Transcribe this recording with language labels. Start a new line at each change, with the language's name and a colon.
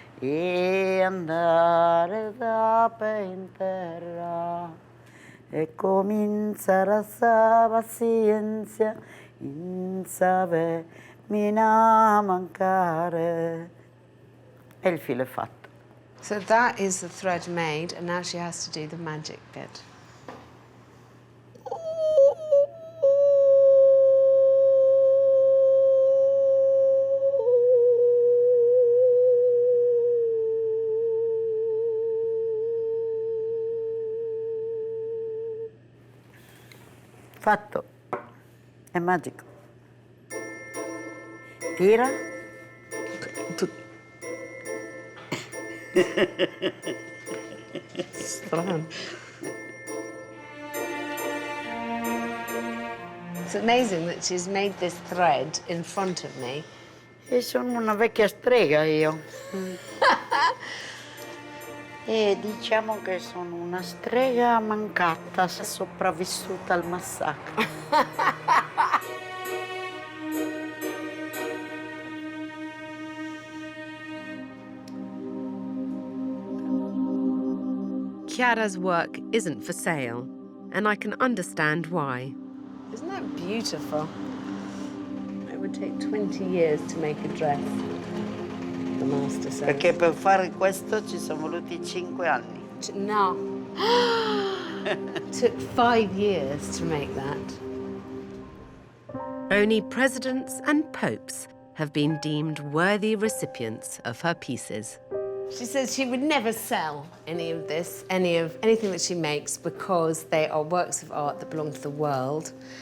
Italian: e andare d'ape in terra e cominciare a sa pazienza in save mina mancare. E il filo è fatto.
English: So that is the thread made, and now she has to do the magic bit.
Italian: Fatto. È magico. Tira. Strano.
English: It's amazing that she's made this thread in front of me.
Italian: E sono una vecchia strega io. E diciamo che sono una strega mancata, sopravvissuta al massacro.
English: Chiara's work isn't for sale, and I can understand why. Isn't that beautiful? It would take 20 years to make a dress, the master says.
Italian: Perché per fare questo ci sono voluti 5 anni. No.
English: It took 5 years to make that. Only presidents and popes have been deemed worthy recipients of her pieces. She says she would never sell any of this, anything that she makes, because they are works of art that belong to the world.